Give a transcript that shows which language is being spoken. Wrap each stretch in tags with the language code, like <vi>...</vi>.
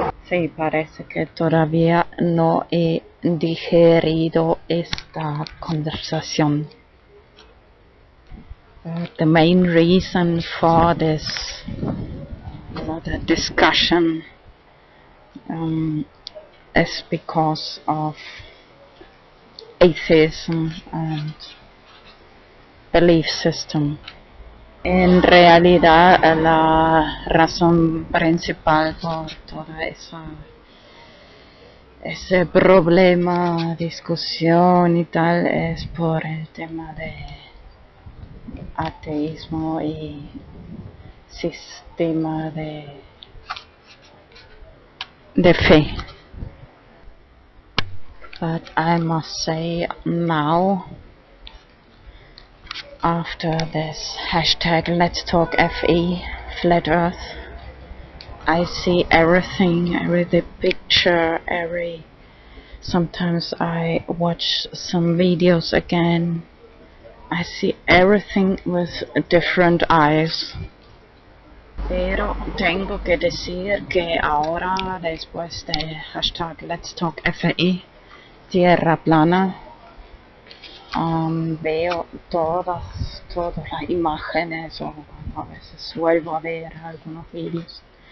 <es>Sí, parece que todavía no he digerido esta conversación.</es> <en>The main reason for this the discussion is because of atheism and belief system.</en> <es>En realidad, la razón principal por todo ese problema, discusión y tal, es por el tema de ateísmo y sistema de fe.</es> <en>But I must say now, after this hashtag Let's Talk FE, Flat Earth, I see everything, every picture, sometimes I watch some videos again. I see everything with different eyes.</en> <es>Pero tengo que decir que ahora, después de hashtag Let's Talk FE, Tierra plana, veo todas las imágenes, o a veces vuelvo a ver algunos vídeos.</es>